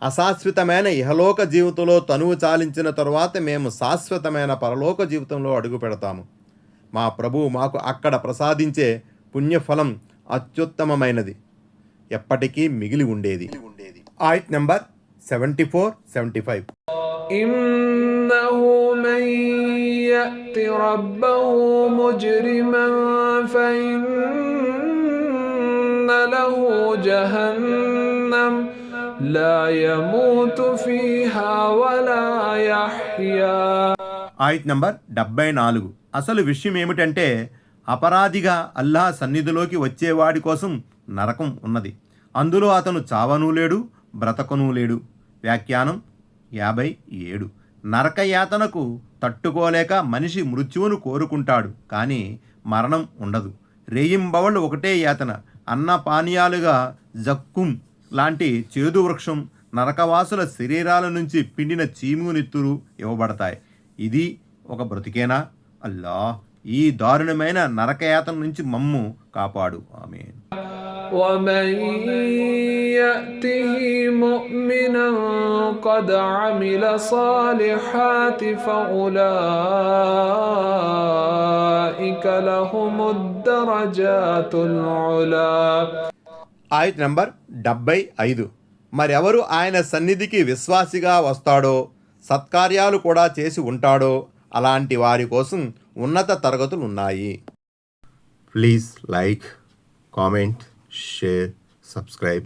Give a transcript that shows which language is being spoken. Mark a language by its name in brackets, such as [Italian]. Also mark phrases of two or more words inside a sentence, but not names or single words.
[Telugu] అశాశ్వతమైన ఇహలోక జీవితంలో తనువు చాలించిన తరువాత మేము శాశ్వతమైన పరలోక జీవితంలో అడుగు పెడతాము. మా ప్రభువు మాకు అక్కడ ప్రసాదించే పుణ్యఫలం అత్యుత్తమమైనది, ఎప్పటికీ మిగిలి ఉండేది. ఆయత్ నెంబర్ 74-75. [Arabic] إنه من يأت ربه مجرما فإن له جهنم لا يموت فيها ولا يحيا. [Telugu] ఆయత్ నంబర్ 74. అసలు విషయం ఏమిటంటే, అపరాధిగా అల్లాహ్ సన్నిధిలోకి వచ్చేవాడి కోసం నరకం ఉన్నది. అందులో అతను చావనూ లేడు, బ్రతకనూ లేడు. వ్యాఖ్యానం 57. నరకయాతనకు తట్టుకోలేక మనిషి మృత్యువును కోరుకుంటాడు, కానీ మరణం ఉండదు. రేయింబవళ్ళు ఒకటే యాతన. అన్న పానీయాలుగా జక్కుం లాంటి చేదు వృక్షం, నరకవాసుల శరీరాల నుంచి పిండిన చీము నెత్తురు ఇవ్వబడతాయి. ఇది ఒక బ్రతికేనా? అల్లా, ఈ దారుణమైన నరకయాతన నుంచి మమ్ము కాపాడు. ఆమేన్. [Arabic] ومن يأته مؤمنا قد عمل صالحات فأولئك لهم الدرجات العلا. [Telugu] ఆయత్ నంబర్ 75. మరెవరు ఆయన సన్నిధికి విశ్వాసిగా వస్తాడో, సత్కార్యాలు కూడా చేసి ఉంటాడో, అలాంటి వారి కోసం ఉన్నత తరగతులు ఉన్నాయి. [English] please like, comment, share, subscribe.